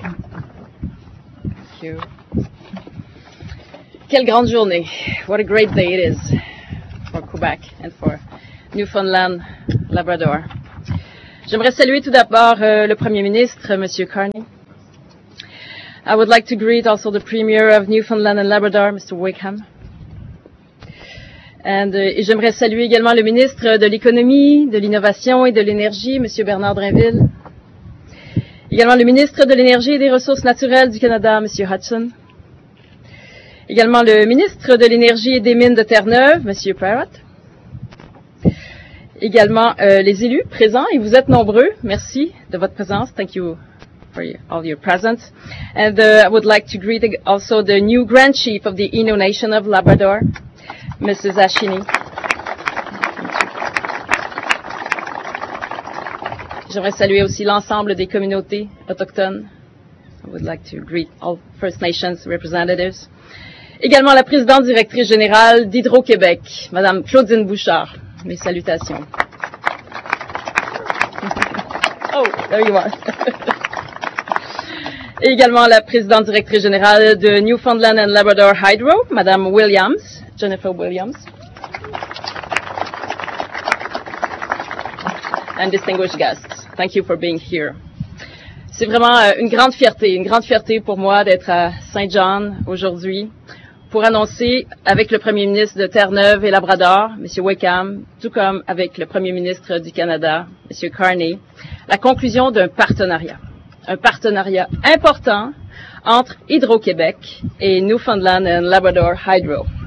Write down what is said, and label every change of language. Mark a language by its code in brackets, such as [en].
[en] Thank you. [fr] Quelle grande journée. [en] What a great day it is for Quebec and for Newfoundland, Labrador. [fr] J'aimerais saluer tout d'abord le Premier ministre, Monsieur Carney. [en] I would like to greet also the Premier of Newfoundland and Labrador, Mr. Wickham. [fr] Et j'aimerais saluer également le ministre de l'Économie, de l'Innovation et de l'Énergie, M. Bernard Drinville. Également le ministre de l'Énergie et des Ressources naturelles du Canada, M. Hudson. Également le ministre de l'Énergie et des Mines de Terre-Neuve, M. Parrott. Également les élus présents, et vous êtes nombreux. Merci de votre présence. [en] Thank you for all your presence. I would like to greet also the new Grand Chief of the Innu Nation of Labrador, Mrs. Ashini. [fr] J'aimerais saluer aussi l'ensemble des communautés autochtones. [en] I would like to greet all First Nations representatives. [fr] Également la présidente directrice générale d'Hydro-Québec, Madame Claudine Bouchard. Mes salutations. [en] Oh, there you are. [fr] Et également la présidente directrice générale de Newfoundland and Labrador Hydro, Madame Williams. [en] Jennifer Williams, and distinguished guests, thank you for being here. [fr] C'est vraiment une grande fierté pour moi d'être à Saint-Jean aujourd'hui pour annoncer avec le Premier ministre de Terre-Neuve et Labrador, M. Wickham, tout comme avec le Premier ministre du Canada, M. Carney, la conclusion d'un partenariat. Un partenariat important entre Hydro-Québec et Newfoundland and Labrador Hydro.